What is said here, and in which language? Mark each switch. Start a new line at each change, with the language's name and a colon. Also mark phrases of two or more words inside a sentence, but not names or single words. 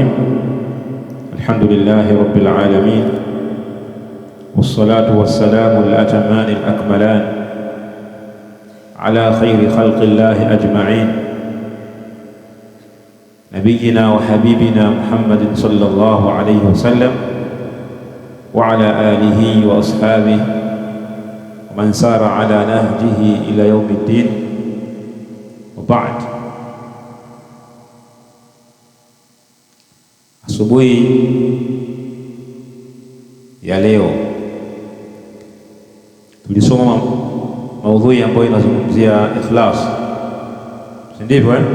Arabic: الحمد لله رب العالمين، والصلاة والسلام الأتمان الأكملان على خير خلق الله أجمعين، نبينا وحبيبنا محمد صلى الله عليه وسلم وعلى آله وأصحابه ومن سار على نهجه إلى يوم الدين، وبعد.
Swahili: Asubuhi ya leo tulisoma maudhui ambayo inazungumzia ikhlas, si ndivyo?